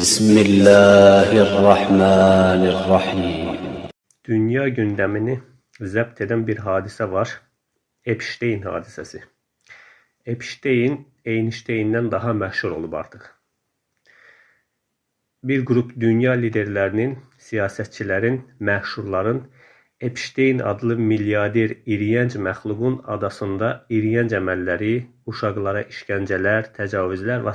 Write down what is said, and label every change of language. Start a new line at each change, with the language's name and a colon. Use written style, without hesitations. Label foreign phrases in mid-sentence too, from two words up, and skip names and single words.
Arabic: Bismillahirrahmanirrahim.
Turkish: Dünya gündemini zapt eden bir hadise var. Epstein hadisesi. Epstein,
Azerbaijani: Einstein'den daha məşhur olub artıq. Bir grup dünya liderlərinin, siyasətçilərin, məşhurların Epstein adlı milyarder iriyənc məxluqun adasında iriyənc əməlləri, uşaqlara işgəncələr, təcavüzlər və s.